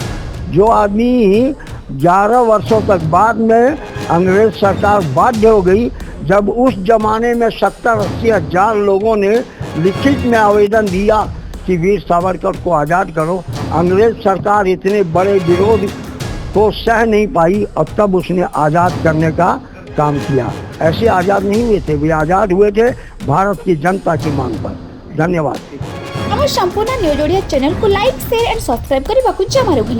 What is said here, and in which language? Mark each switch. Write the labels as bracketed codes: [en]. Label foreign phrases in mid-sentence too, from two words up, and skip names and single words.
[hi] जो आदमी 11 वर्षों तक, बाद में अंग्रेज सरकार बाध्य हो गई, जब उस जमाने में 70-80 हज़ार लोगों ने लिखित में आवेदन दिया कि वीर सावरकर को आज़ाद करो, अंग्रेज सरकार इतने बड़े विरोध को सह नहीं पाई, और तब उसने आज़ाद करने का काम किया। ऐसे आज़ाद नहीं हुए थे, वे आज़ाद हुए थे भारत की जनता की मांग पर। धन्यवाद। [or] ଆମ ସମ୍ପୂର୍ଣ୍ଣ ନ୍ୟୁଜ୍ ଓଡ଼ିଆ ଚ୍ୟାନେଲକୁ [en] like, share and subscribe [or] କରିବାକୁ ଜମାରୁ ଭୁଲିବେ